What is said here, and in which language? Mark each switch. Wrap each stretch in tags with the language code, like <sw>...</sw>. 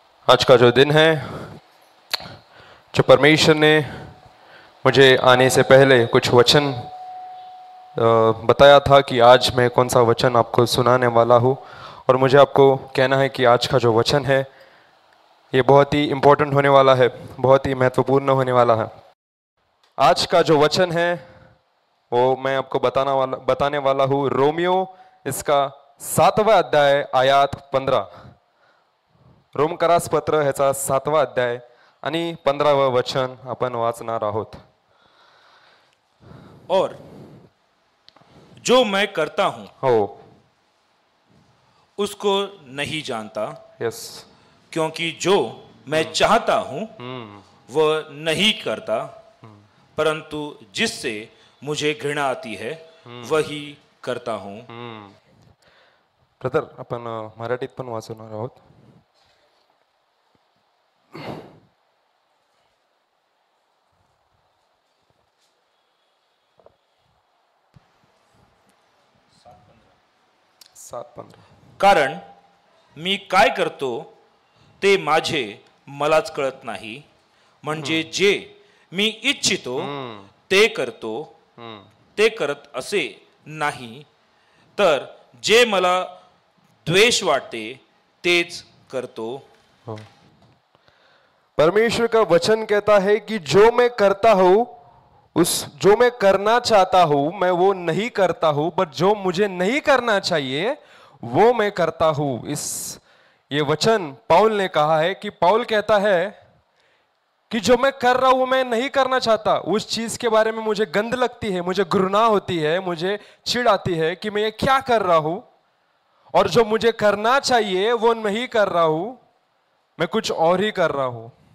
<hi>आज का जो दिन है, जो परमेश्वर ने मुझे आने से पहले कुछ वचन बताया था कि आज मैं कौन सा वचन आपको सुनाने वाला हूँ, और मुझे आपको कहना है कि आज का जो वचन है ये बहुत ही इम्पोर्टेंट होने वाला है, बहुत ही महत्वपूर्ण होने वाला है। आज का जो वचन है वो मैं आपको बताने वाला हूँ रोमियो इसका 7वां अध्याय आयात 15।</hi> <mr>रोमकरास पत्र ह्याचा 7वां अध्याय आणि 15वं वचन आपण वाचणार आहोत।</mr> <hi>और जो मैं करता हूं हो, उसको नहीं जानता, यस, क्योंकि जो मैं चाहता हूं वह नहीं करता, परंतु जिससे मुझे घृणा आती है वही करता हूं।</hi> <mr>ब्रदर आपण मराठीत पण वाचणार आहोत। सात 15। कारण मी काय करतो ते माझे मलाच कळत नाही, म्हणजे जे मी इच्छितो ते करतो ते करत असे नाही, तर जे मला द्वेष वाटते तेच करतो। हो।</mr> <hi>परमेश्वर का वचन कहता है कि जो मैं करता हूं जो मैं करना चाहता हूं मैं वो नहीं करता हूं, बट जो मुझे नहीं करना चाहिए वो मैं करता हूं। ये वचन पौल ने कहा है कि पौल कहता है कि जो मैं कर रहा हूं वो मैं नहीं करना चाहता, उस चीज के बारे में मुझे गंद लगती है, मुझे घृणा होती है, मुझे चिढ़ आती है कि मैं ये क्या कर रहा हूं, और जो मुझे करना चाहिए वो नहीं कर रहा हूं, मैं कुछ और ही कर रहा हूं।</hi>